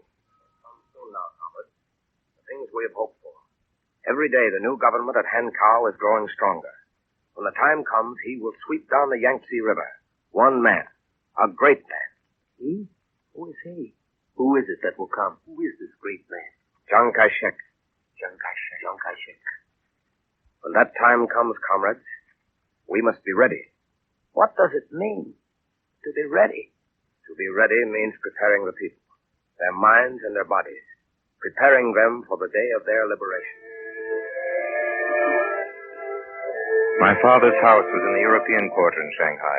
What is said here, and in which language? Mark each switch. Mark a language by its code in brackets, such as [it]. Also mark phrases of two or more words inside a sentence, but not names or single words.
[en] Now, Robert, the things we have hoped for. Every day the new government at Hankow is growing stronger. When the time comes, he will sweep down the Yangtze River. One man. A great man. He? Who is he? Who is it that will come? Who is this great man? Chiang Kai-shek. Chiang Kai-shek. Chiang Kai-shek. When that time comes, comrades, we must be ready. What does it mean to be ready? To be ready means preparing the people, their minds and their bodies, preparing them for the day of their liberation. My father's house was in the European Quarter in Shanghai.